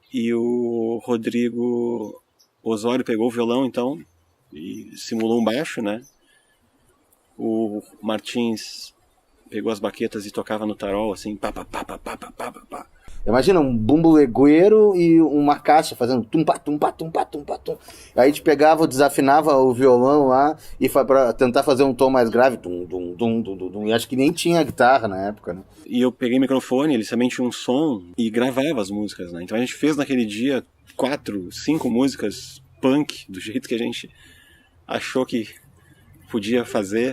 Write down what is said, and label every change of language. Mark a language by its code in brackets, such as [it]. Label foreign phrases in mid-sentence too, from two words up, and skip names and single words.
[pt] E o Rodrigo Osório pegou o violão, então, e simulou um baixo, né? O Martins pegou as baquetas e tocava no tarol, assim, pá, pá, pá, pá, pá, pá, pá, pá. Imagina um bumbo legueiro e uma caixa fazendo tum-pá, tum-pá, tum-pá, tum-pá, tum. Aí a gente pegava, desafinava o violão lá e foi pra tentar fazer um tom mais grave, tum, tum, tum, tum, tum, tum. E acho que nem tinha guitarra na época, né? E eu peguei o microfone, eles também tinham um som e gravava as músicas, né? Então a gente fez naquele dia 4, 5 músicas punk, do jeito que a gente achou que podia fazer.